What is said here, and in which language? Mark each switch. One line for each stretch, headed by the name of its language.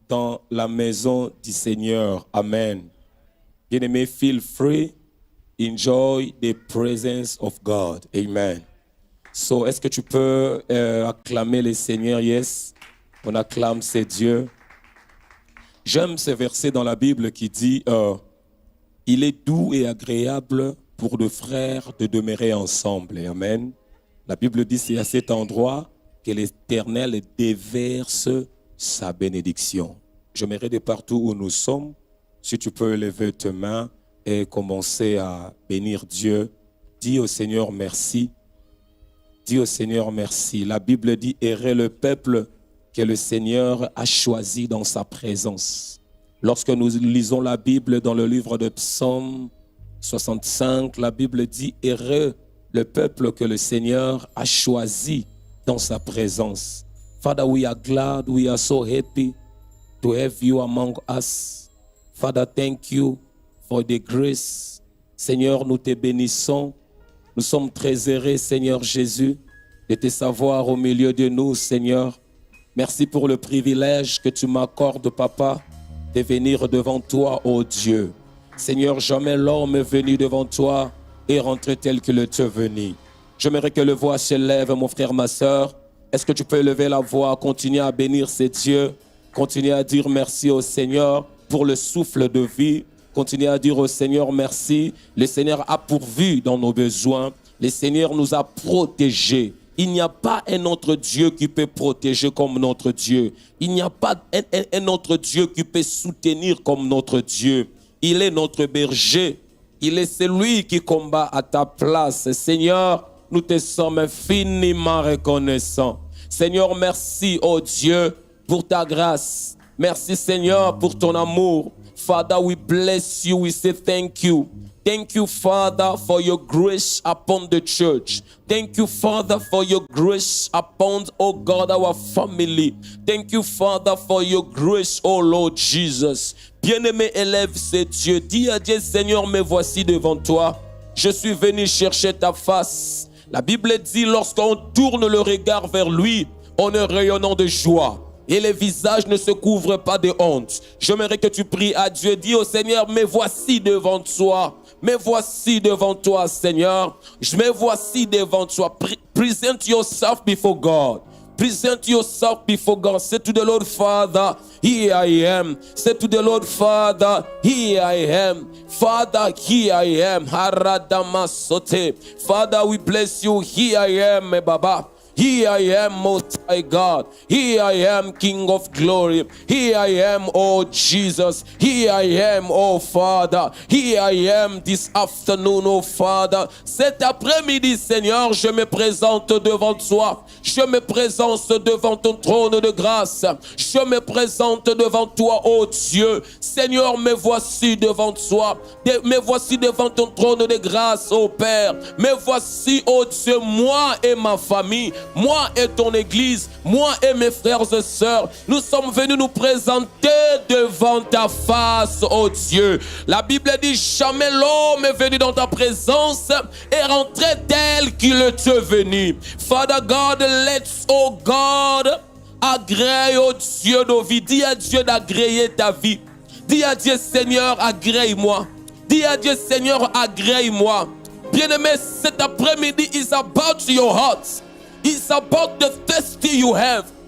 French: dans la maison du Seigneur. Amen.
English: Bien-aimé, feel free, enjoy the presence of God. Amen.
French: So, est-ce que tu peux acclamer le Seigneur? Yes, on acclame ces dieux. J'aime ce verset dans la Bible qui dit il est doux et agréable pour deux frères de demeurer ensemble. Amen. La Bible dit c'est à cet endroit que l'Éternel déverse sa bénédiction. J'aimerais de partout où nous sommes, si tu peux lever tes mains et commencer à bénir Dieu. Dis au Seigneur merci. Dis au Seigneur merci. La Bible dit errer le peuple que le Seigneur a choisi dans sa présence. Lorsque nous lisons la Bible dans le livre de Psaume 65, la Bible dit errer le peuple que le Seigneur a choisi dans sa présence.
English: Father, we are glad, we are so happy to have you among us. Father, thank you for the grace.
French: Seigneur, nous te bénissons. Nous sommes très heureux, Seigneur Jésus, de te savoir au milieu de nous, Seigneur. Merci pour le privilège que tu m'accordes, Papa, de venir devant toi, ô Dieu. Seigneur, jamais l'homme est venu devant toi et rentré tel qu'il est venu. J'aimerais que le voix s'élève, mon frère, ma soeur. Est-ce que tu peux lever la voix, continuer à bénir ces dieux, continuer à dire merci au Seigneur pour le souffle de vie, continuer à dire au Seigneur merci. Le Seigneur a pourvu dans nos besoins, le Seigneur nous a protégés. Il n'y a pas un autre Dieu qui peut protéger comme notre Dieu. Il n'y a pas un autre Dieu qui peut soutenir comme notre Dieu. Il est notre berger. Il est celui qui combat à ta place. Seigneur, nous te sommes infiniment reconnaissants. Seigneur, merci, oh Dieu, pour ta grâce. Merci, Seigneur, pour ton amour.
English: Father, we bless you. We say thank you. Thank you, Father, for your grace upon the church. Thank you, Father, for your grace upon, oh God, our family. Thank you, Father, for your grace, oh Lord Jesus.
French: Bien-aimé, élève ces dieux. Dis à Dieu, Seigneur, me voici devant toi. Je suis venu chercher ta face. La Bible dit, lorsqu'on tourne le regard vers lui, on est rayonnant de joie. Et les visages ne se couvrent pas de honte. J'aimerais que tu pries à Dieu. Dis au Seigneur, me voici devant toi. Me voici devant toi, Seigneur. Me voici devant toi.
English: Present yourself before God. Present yourself before God. Say to the Lord, Father, here I am. Say to the Lord, Father, here I am. Father, here I am. Haradamasote. Father, we bless you. Here I am, Baba. Here I am, Most High God. Here I am, King of Glory. Here I am, oh Jesus. Here I am, oh Father. Here I am this afternoon, oh Father.
French: Cet après-midi, Seigneur, je me présente devant toi. Je me présente devant ton trône de grâce. Je me présente devant toi, oh Dieu. Seigneur, me voici devant toi. Me voici devant ton trône de grâce, oh Père. Me voici, oh Dieu, moi et ma famille. Moi et ton église, moi et mes frères et sœurs, nous sommes venus nous présenter devant ta face, oh Dieu. La Bible dit, jamais l'homme est venu dans ta présence et rentré tel qu'il est venu.
English: Father God, let's, oh God,
French: agrée, oh Dieu, nos vies. Dis à Dieu d'agréer ta vie. Dis à Dieu, Seigneur, agrée-moi. Dis à Dieu, Seigneur, agrée-moi.
English: Bien-aimé,
French: cet après-midi
English: is about your heart. It's about the thirsty you have.